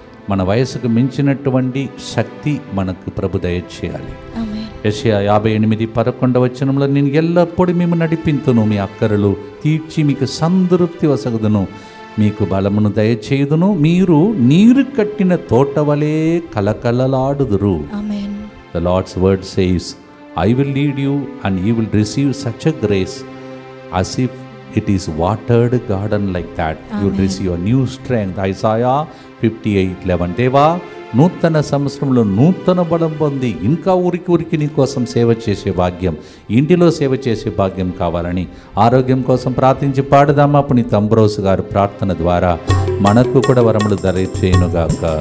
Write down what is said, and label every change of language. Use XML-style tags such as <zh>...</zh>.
<te>మన వయసుకు మించినటువంటి శక్తి మనకు ప్రభు దయచేయాలి. యెషయా 58:11 నేను ఎల్లప్పుడూ మేము నడిపింతును, మీ అక్కరలు తీర్చి మీకు సంతృప్తి వసగుదును, మీకు బలమును దయచేయుదును, మీరు నీరు కట్టిన తోట వలె కలకలలాడుదురు.</te> <en>The Lord's word says, I will lead you and you will receive such a grace as if it is watered garden like that. You will receive a new strength. Isaiah 58:11.</en> <te>దేవా, నూతన సంవత్సరంలో నూతన బలం పొంది ఇంకా ఊరికి నీ కోసం సేవ చేసే భాగ్యం, ఇంటిలో సేవ చేసే భాగ్యం కావాలని ఆరోగ్యం కోసం ప్రార్థించి పాడదామా. పునీత అంబ్రోస్ గారు ప్రార్థన ద్వారా మనకు కూడా వరములు దయచేయునుగాక.</te>